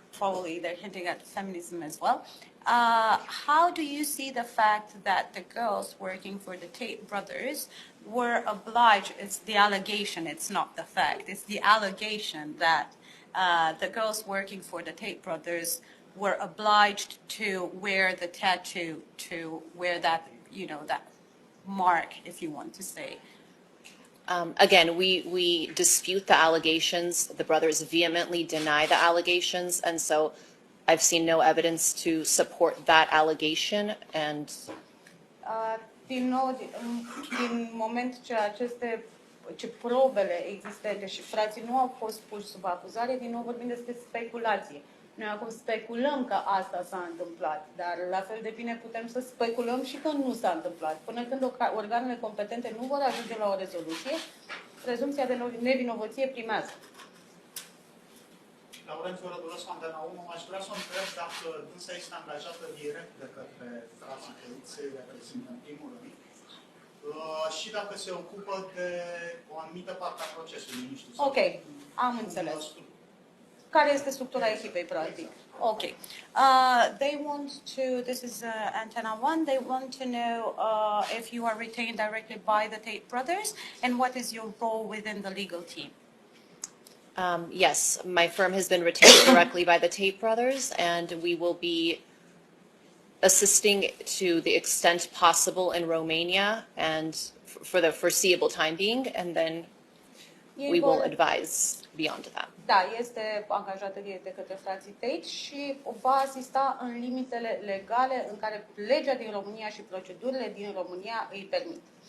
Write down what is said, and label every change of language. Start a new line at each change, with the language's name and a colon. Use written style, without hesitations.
English: probably they're hinting at feminism as well. How do you see the fact that the girls working for the Tate brothers were obliged, it's the allegation, it's not the fact, it's the allegation that the girls working for the Tate brothers were obliged to wear the tattoo, to wear that, that mark, if you want to say. Again, we dispute the allegations. The brothers vehemently deny the allegations. And so I've seen no evidence to support that allegation. And
Romanian: Din nou, din moment ce probele existente și frații nu au fost puși sub acuzare, din nou vorbim despre speculație. Noi acum speculăm că asta s-a întâmplat, dar la fel de bine putem să speculăm și că nu s-a întâmplat. Până când organele competente nu vor ajunge la o rezoluție, prezumția de nevinovăție primează. Laurențiu Rădulescu, Antena 1, aș vrea să o întreb dacă dânsa este angajată direct de către frații Tate, să-i reprezintă în primul rând, și dacă se ocupă de o anumită parte a procesului, nu știu. Ok, am înțeles. Care este structura echipei, practic?
English: Okay. They want to, this is antenna 1, they want to know if you are retained directly by the Tate brothers and what is your role within the legal team. Yes, my firm has been retained directly by the Tate brothers, and we will be assisting to the extent possible in Romania and for the foreseeable time being, and then we will advise beyond that.
Romanian: Da, este angajată de către frații Tate și va asista în limitele legale în care legea din România și procedurile din România îi permit.